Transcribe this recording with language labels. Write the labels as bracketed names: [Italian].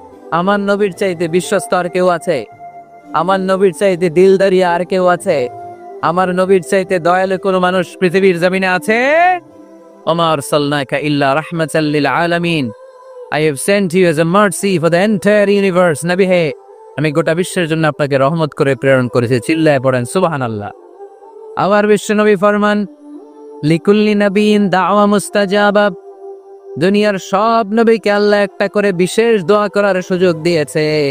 [Bangla] আমার নবীর চাইতে বিশ্বস্ত আর কেউ আছে? আমার নবীর চাইতে দিলদারি আর কেউ আছে? আমার নবীর চাইতে দয়ালু কোন মানুষ পৃথিবীর জমিনে আছে? [Arabic] ওমা আরসালনাকা ইল্লা রাহমাতাল লিল আলামিন, [English] I have sent you as a mercy for the entire universe. [Bangla] নবী হে, আমি গোটা বিশ্বের জন্য আপনাকে রহমত করে প্রেরণ করেছি। চিল্লায় পড়েন সুবহানাল্লাহ। আবার বিশ্ব নবী ফরমান, [Arabic] লিকুল্লি নবীন দাওয়া মুস্তাজাবা, [Bangla] দুনিয়ার সব নবীকে আল্লাহ একটা করে বিশেষ দোয়া করার সুযোগ দিয়েছে।